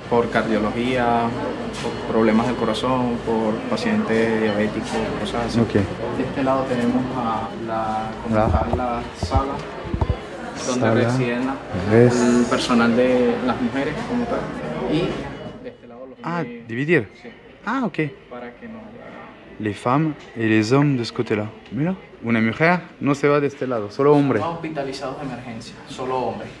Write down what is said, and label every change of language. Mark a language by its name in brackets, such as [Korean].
[Spanish] Por cardiología, por problemas del corazón, por pacientes diabéticos, cosas así. Okay. De este lado tenemos la sala donde residen el personal de las mujeres como tal. Y de este lado los dividir. Sí. Ah, ok. para que no haya... [French] Les femmes et les hommes de ce côté-là. [Spanish] Mira, una mujer no se va de este lado, solo hombre. No hospitalizados de emergencia, solo hombres.